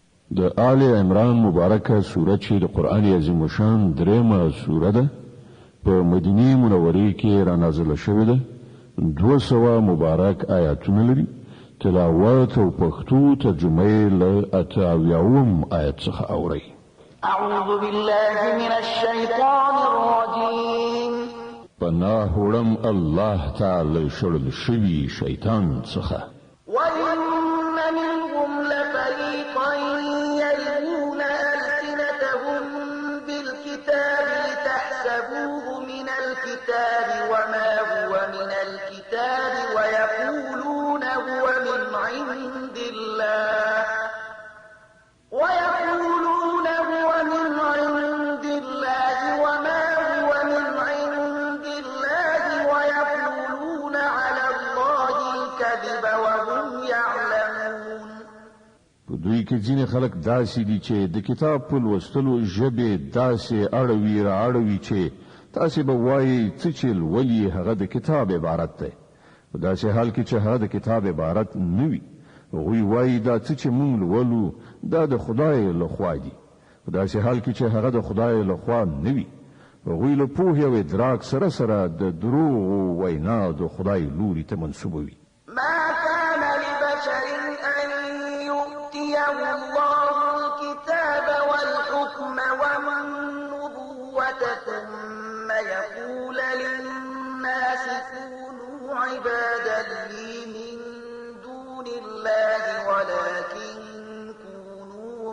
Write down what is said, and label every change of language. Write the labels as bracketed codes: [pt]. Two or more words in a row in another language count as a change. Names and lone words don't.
[ps] د آل عمران مبارکه سوره چې د قران عظیم شان درېمه سوره ده په مدینه منوره کې را نازله شوې ده 200 مبارک آیاتونه لري تلاوت او پښتو ترجمه له اتاویاوم آیت څخه اوري [ar] اعوذ بالله من الشیطان الرجیم [ps] پناه وړم الله تعالی شړل شوی شیطان څخه [ar] وَإِنَّ مِنْهُمْ لَفَرِيقًا يَلْوُونَ أَلْسِنَتَهُم بِالْكِتَابِ لِتَحْسَبُوهُ مِنَ الْكِتَابِ وَمَا هُوَ مِنَ الْكِتَابِ وَيَقُولُونَ هُوَ مِنْ عِندِ اللَّهِ وَمَا هُوَ مِنْ عِندِ اللَّهِ وَيَقُولُونَ عَلَى اللَّهِ الْكَذِبَ وَهُمْ يَعْلَمُونَ [ps] په دوی کې ځینې خلک داسې دي چې د کتاب په لوستلو ژبې داسې اړوي چې تاسو به وایي چې ولي هغه د کتاب عبارت ده په داسې حال کې چې هغه د کتاب عبارت نه وي وی وایي دا چې مونږ ولو دا د خدای له خوا دي په داسې حال کې چې هغه د خدای له خوا نه وي وی له پوهې او ادراک سره د دروغ وینا د خدای لوري ته منسوبوي [ar] ما كان لبشر أن يؤتيه الله الكتاب والحكم والنبوة ثم يقول للناس كونوا عبادا لي من دون الله ولكن كونوا